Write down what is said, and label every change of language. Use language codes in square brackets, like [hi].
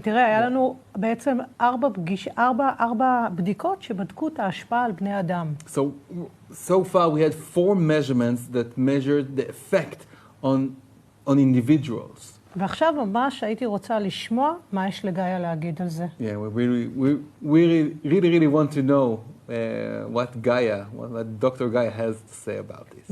[he] תראה, היה לנו בעצם 4 בדיקות שבדקו את ההשפעה על בני אדם. [en] So far we had 4 measurements that measured the effect on individuals. [he] ועכשיו ממש הייתי רוצה לשמוע מה יש לגאיה להגיד על זה. [en] Yeah, we really want to know what Dr. Gaia has to say about this.